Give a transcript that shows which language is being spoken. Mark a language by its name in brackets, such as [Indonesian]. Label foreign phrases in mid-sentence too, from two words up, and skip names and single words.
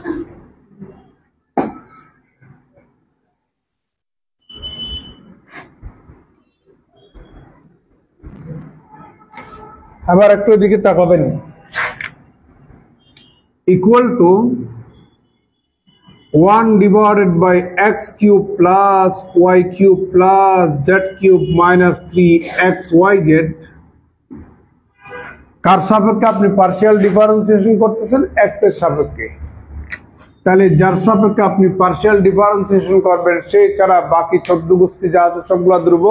[Bangla] আবার একটু এদিকে তাকাবেন। [English] equal to 1/x cube plus y cube plus z cube minus 3xyz। [Bangla] কার সাপেক্ষে আপনি [English] partial differentiation [Bangla] করতেছেন? x এর সাপেক্ষে। তাহলে যার সাপেক্ষে আপনি [English] partial differentiation [Bangla] করবেন সেই ছাড়া বাকি চতুর্ভুজটি যা আছে সবগুলা ধ্রুবক।